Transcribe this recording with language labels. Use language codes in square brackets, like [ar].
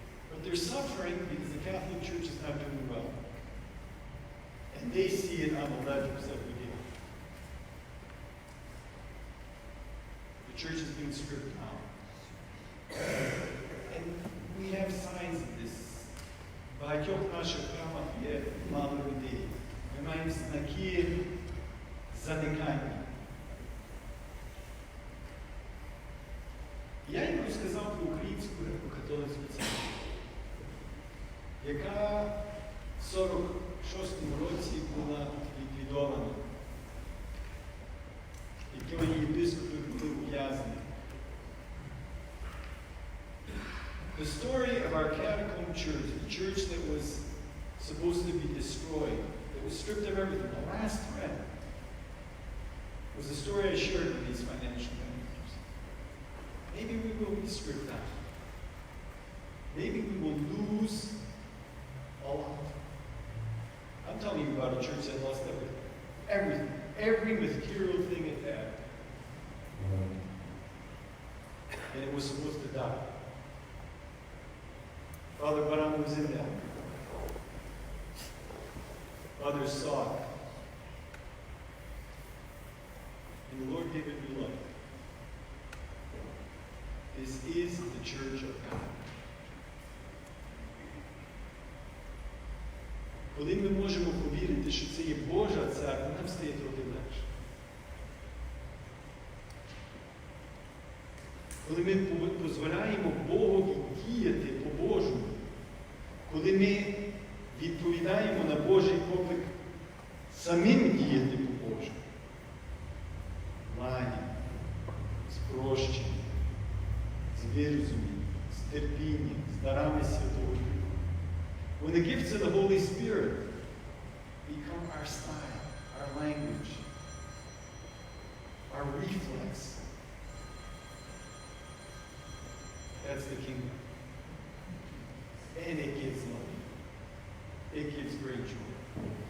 [en] But they're suffering because the Catholic Church is not doing well. And they see it on the ledgers every day. The church is being stripped out. And we have signs of this. [uk] В багатьох наших храмах є мало людей. Ми маємо знаки заникання. Я їм розказав про Українську греко-католицьку церкву, яка в 46-му році була ліквідована, якої єпископи були ув'язнені. [en] The story of our catacomb church, the church that was supposed to be destroyed, that was stripped of everything, the last thread, was a story I shared with these financial managers. Maybe we will be stripped out. Maybe we will lose a lot. I'm telling you about a church that lost everything. Every material thing it had. And it was supposed to die. Father Baran was in that. Others saw it. And the Lord gave it new life. This is the church of God. [uk] Коли ми можемо повірити, що це є Божа церква, нам стає трохи легше. Коли ми дозволяємо Богові діяти по-божому, коли ми відповідаємо на Божий поклик самим діяти по-божому, лагідно, з прощенням, з вирозумінням, з терпінням, з дарами Святого Духа. [en] When the gifts of the Holy Spirit become our style, our language, our reflex, that's the kingdom. And it gives life. It gives great joy.